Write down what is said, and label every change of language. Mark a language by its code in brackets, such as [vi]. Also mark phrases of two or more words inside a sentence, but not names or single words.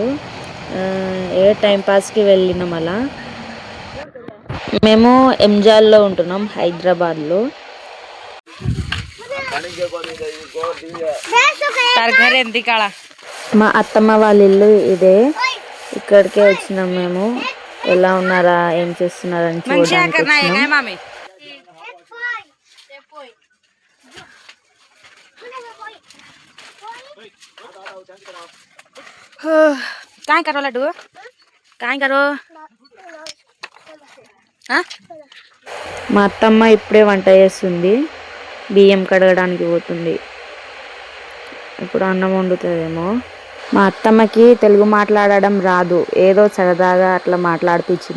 [te] ఏ టైంపాస్కి వెళ్ళినాం అలా. మేము ఎంజాల్లో ఉంటున్నాం, హైదరాబాద్లో. మా అత్తమ్మ వాళ్ళ ఇల్లు ఇదే. ఇక్కడికే వచ్చినాం మేము. ఎలా ఉన్నారా, ఏం చేస్తున్నారని చూడడానికి వచ్చినాం. [mr] काय करो लड्डू काय करो [te] మా అత్తమ్మ ఇప్పుడే వంట చేస్తుంది, బియ్యం కడగడానికి పోతుంది. ఇప్పుడు అన్నం వండుతుందేమో. మా అత్తమ్మకి తెలుగు మాట్లాడడం రాదు, ఏదో సరదాగా అట్లా మాట్లాడిపించిన.